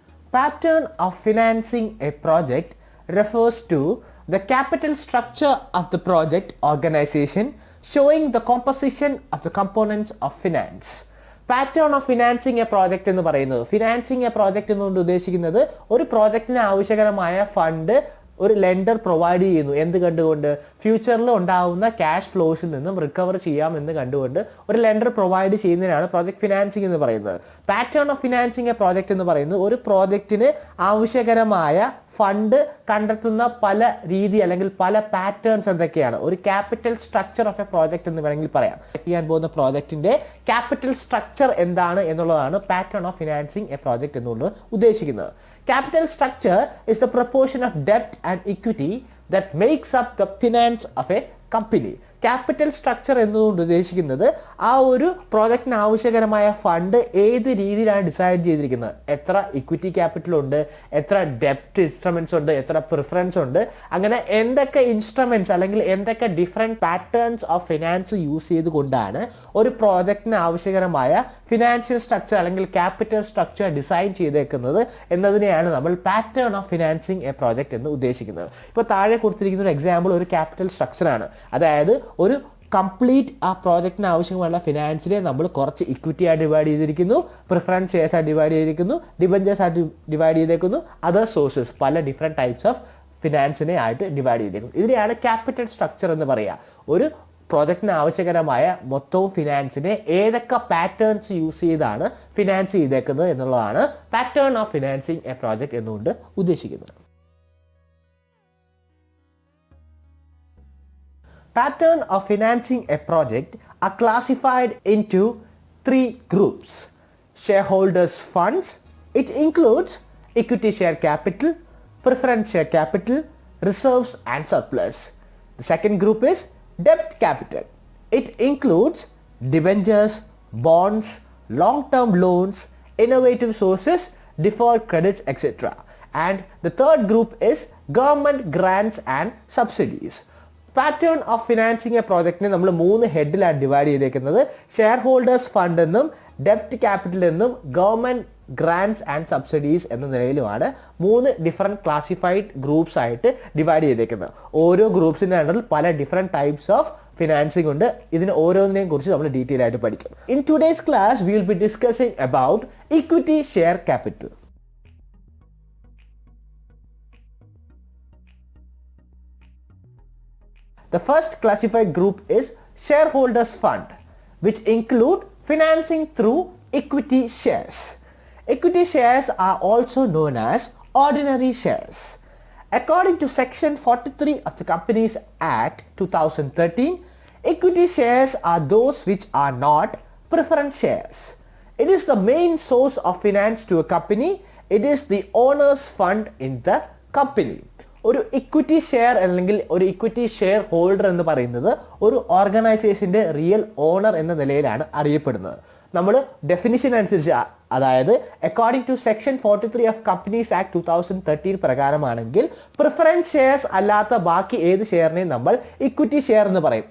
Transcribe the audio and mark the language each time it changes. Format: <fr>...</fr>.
<en>Pattern of financing a project refers to the capital structure of the project organization showing the composition of the components of finance.</en> <ml>Pattern of financing a project എന്ന് പറയുന്നത് financing A project എന്നുകൊണ്ട് ഉദ്ദേശിക്കുന്നത് ഒരു പ്രോജക്റ്റിന് ആവശ്യകരമായ fund ഒരു lender provide ചെയ്യുന്നു എന്ത് കണ്ടുകൊണ്ട് ഫ്യൂച്ചറിൽ ഉണ്ടാവുന്ന ക്യാഷ് ഫ്ലോസിൽ നിന്നും റിക്കവർ ചെയ്യാമെന്ന് കണ്ടുകൊണ്ട് ഒരു ലെൻഡർ പ്രൊവൈഡ് ചെയ്യുന്നതിനാണ് പ്രോജക്റ്റ് ഫിനാൻസിങ് എന്ന് പറയുന്നത്. Pattern of financing A project എന്ന് പറയുന്നത് ഒരു പ്രോജക്റ്റിന് ആവശ്യകരമായ ഫണ്ട് കണ്ടെത്തുന്ന പല രീതി അല്ലെങ്കിൽ പല പാറ്റേൺസ് എന്തൊക്കെയാണ് ഒരു capital structure of A project എന്ന് വേണമെങ്കിൽ പറയാം. ചെയ്യാൻ പോകുന്ന പ്രോജക്റ്റിന്റെ ക്യാപിറ്റൽ സ്ട്രക്ചർ എന്താണ് എന്നുള്ളതാണ് pattern of financing A project എന്നുള്ളത് ഉദ്ദേശിക്കുന്നത്.</ml> <en>Capital structure is the proportion of debt and equity that makes up the finance of a company.</en> <ml>Capital structure എന്നതുകൊണ്ട് ഉദ്ദേശിക്കുന്നത് ആ ഒരു പ്രോജക്റ്റിന് ആവശ്യകരമായ ഫണ്ട് ഏത് രീതിയിലാണ് ഡിസൈഡ് ചെയ്തിരിക്കുന്നത്. എത്ര ഇക്വിറ്റി ക്യാപിറ്റൽ ഉണ്ട്, എത്ര ഡെപ്റ്റ് ഇൻസ്ട്രുമെന്റ്സ് ഉണ്ട്, എത്ര പ്രിഫറൻസ് ഉണ്ട്, അങ്ങനെ എന്തൊക്കെ ഇൻസ്ട്രുമെന്റ്സ് അല്ലെങ്കിൽ എന്തൊക്കെ different patterns of finance use ചെയ്തുകൊണ്ടാണ് ഒരു പ്രോജക്റ്റിന് ആവശ്യകരമായ ഫിനാൻഷ്യൽ സ്ട്രക്ചർ അല്ലെങ്കിൽ ക്യാപിറ്റൽ സ്ട്രക്ചർ ഡിസൈൻ ചെയ്തേക്കുന്നത് എന്നതിനെയാണ് നമ്മൾ pattern of financing A project എന്ന് ഉദ്ദേശിക്കുന്നത്. ഇപ്പോൾ താഴെ കൊടുത്തിരിക്കുന്ന ഒരു എക്സാമ്പിൾ ഒരു ക്യാപിറ്റൽ സ്ട്രക്ചറാണ്. അതായത് ഒരു കംപ്ലീറ്റ് ആ പ്രോജക്റ്റിന് ആവശ്യമുള്ള ഫിനാൻസിനെ നമ്മൾ കുറച്ച് ഇക്വിറ്റി ആയി ഡിവൈഡ് ചെയ്തിരിക്കുന്നു, പ്രിഫറൻസ് ഷെയർസ് ആയി ഡിവൈഡ് ചെയ്തിരിക്കുന്നു, ഡിബഞ്ചേഴ്സ് ആയിട്ട് ഡിവൈഡ് ചെയ്തേക്കുന്നു, അതർ സോഴ്സസ് പല ഡിഫറെന്റ് ടൈപ്സ് ഓഫ് ഫിനാൻസിനെ ആയിട്ട് ഡിവൈഡ് ചെയ്തേക്കുന്നു. ഇതിനെയാണ് ക്യാപിറ്റൽ സ്ട്രക്ചർ എന്ന് പറയുക. ഒരു പ്രോജക്റ്റിന് ആവശ്യകരമായ മൊത്തവും ഫിനാൻസിനെ ഏതൊക്കെ പാറ്റേൺസ് യൂസ് ചെയ്താണ് ഫിനാൻസ് ചെയ്തേക്കുന്നത് എന്നുള്ളതാണ് pattern of financing A project എന്നുകൊണ്ട് ഉദ്ദേശിക്കുന്നത്.</ml> <en>Pattern of financing a project are classified into three groups. Shareholders funds, it includes equity share capital, preference share capital, reserves and surplus. The second group is debt capital. It includes debentures, bonds, long-term loans, innovative sources, deferred credits, etc. And the third group is government grants and subsidies.</en> <ml>Pattern of financing A പ്രോജക്റ്റിനെ നമ്മൾ 3 ഹെഡിലാണ് divide ചെയ്തേക്കുന്നത്. Share holders fund എന്നും ഡെപ്റ്റ് capital എന്നും government grants and subsidies എന്ന നിലയിലുമാണ് 3 different classified groups ആയിട്ട് divide ചെയ്തേക്കുന്നത്. ഓരോ ഗ്രൂപ്പ്സിന്റെ അണ്ടറിൽ പല ഡിഫറെന്റ് ടൈപ്സ് ഓഫ് ഫിനാൻസിംഗ് ഉണ്ട്. ഇതിന് ഓരോന്നിനെയും കുറിച്ച് നമ്മൾ ഡീറ്റെയിൽ ആയിട്ട് പഠിക്കും.</ml> <en>In today's class we will be discussing about equity share capital. The first classified group is shareholders fund, which include financing through equity shares. Equity shares are also known as ordinary shares. According to section 43 of the Companies Act 2013, equity shares are those which are not preference shares. It is the main source of finance to a company. It is the owner's fund in the company.</en> <ml>ഒരു equity share അല്ലെങ്കിൽ ഒരു equity share holder എന്ന് പറയുന്നത് ഒരു ഓർഗനൈസേഷന്റെ real owner എന്ന നിലയിലാണ് അറിയപ്പെടുന്നത്. നമ്മൾ ഡെഫിനിഷൻ അനുസരിച്ച് അതായത്</ml> <en>according to section 43 of companies act 2013</en> <ml>പ്രകാരമാണെങ്കിൽ preference shares അല്ലാത്ത ബാക്കി ഏത് ഷെയറിനെയും നമ്മൾ ഇക്വിറ്റി ഷെയർ എന്ന് പറയും.</ml>